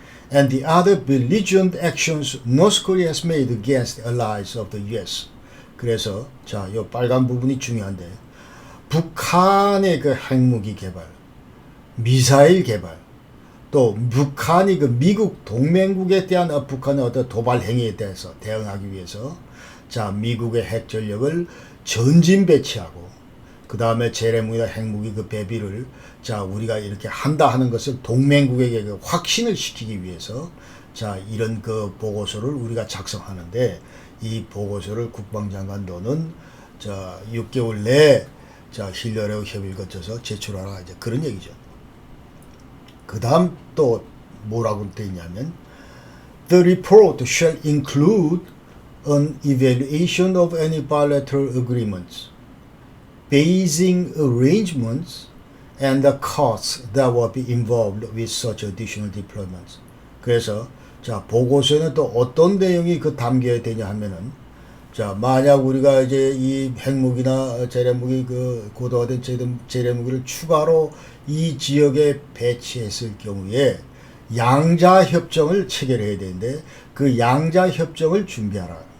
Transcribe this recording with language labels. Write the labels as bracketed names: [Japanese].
[English] And the other belligerent actions North Korea has made against allies of the U.S. [Korean] 그래서 자, 요 빨간 부분이 중요한데 북한의 그 핵무기 개발, 미사일 개발, 또 북한이 그 미국 동맹국에 대한 북한의 어떤 도발 행위에 대해서 대응하기 위해서 자, 미국의 핵 전력을 전진 배치하고 그 다음에 재래무기나 핵무기 그 배비를 자, 우리가 이렇게 한다 하는 것을 동맹국에게 그 확신을 시키기 위해서 자, 이런 그 보고서를 우리가 작성하는데 이 보고서를 국방장관 너는 자, 6개월 내에 자, 힐러리하고 협의를 거쳐서 제출하라 이제 그런 얘기죠. 그 다음 또 뭐라고 되어 있냐면 [English] The report shall include an evaluation of any bilateral agreements, basing arrangements, and the costs that will be involved with such additional deployments. [Korean] 그래서 자, 보고서에는 또 어떤 내용이 그 담겨야 되냐 하면은 자, 만약 우리가 이제 이 핵무기나 재래무기 그 고도화된 재래무기를 추가로 이 지역에 배치했을 경우에 양자 협정을 체결해야 되는데 그 양자 협정을 준비하라.